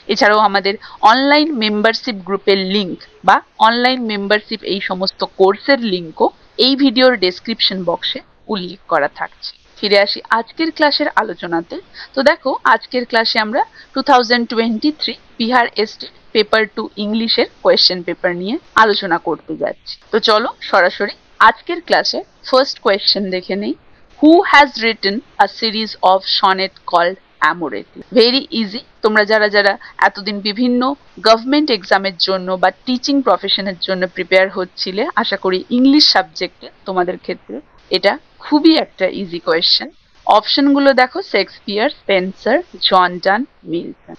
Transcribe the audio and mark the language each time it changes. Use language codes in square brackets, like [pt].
[bn] এছাড়াও আমাদের online membership গ্রুপের লিঙ্ক বা অনলাইন মেম্বারশিপ এই সমস্ত কোর্সের লিঙ্কও এই ভিডিওর ডেসক্রিপশন বক্সে উল্লেখ করা থাকছে। ফিরে আসি আজকের ক্লাসের আলোচনাতে। তো দেখো, আজকের ক্লাসে আমরা 2023 বিহার এস্টেট পেপার 2 ইংলিশের কোয়েশ্চেন পেপার নিয়ে আলোচনা করতে যাচ্ছি। তো চলো সরাসরি আজকের ক্লাসে ফার্স্ট কোয়েশ্চেন দেখে নেই। [en] Who has written a series of sonnet called Amoretti? Very easy. [bn] তোমরা যারা যারা এতদিন বিভিন্ন গভর্নমেন্ট এক্সামের জন্য বা টিচিং প্রফেশনের জন্য প্রিপেয়ার হচ্ছিলে, আশা করি ইংলিশ সাবজেক্টে তোমাদের ক্ষেত্রে এটা খুবই একটা ইজি কোয়েশ্চেন। অপশনগুলো দেখো, শেক্সপিয়ার, স্পেন্সার, জন ডান, মিল্টন।